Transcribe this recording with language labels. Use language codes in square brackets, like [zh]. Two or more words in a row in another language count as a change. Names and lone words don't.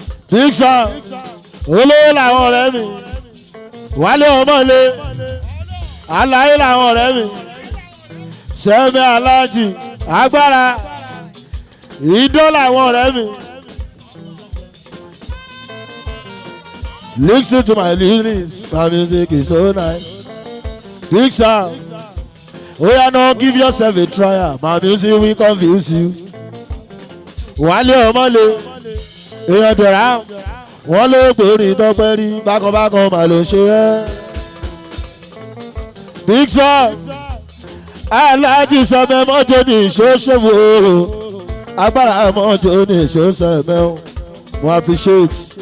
[yo] Big Sam, olówó làwọn ọ̀rẹ́ mi, Wálé ọmọ lè, aláyé làwọn ọ̀rẹ́ mi, Sẹ́mi Aláàjì, agbára, idán làwọn ọ̀rẹ́ mi. [en] Listen to my lyrics, my music is so nice. Big Sam, oh yeah, no, give yourself a trial, my music will confuse you. [yo] Wálé ọmọ lè, èèyàn Dẹ̀ra, wọ́n ló gbórí Tọ́pẹ́ rí, bákan bákan mà ló ṣe ẹ́. Big Sam, Alhaji Sẹ̀mẹ̀ mọ́jọ ní ìṣó ṣòwò, agbára mọ́jọ ní ìṣó Sẹ̀mẹ̀ o, mo appreciate.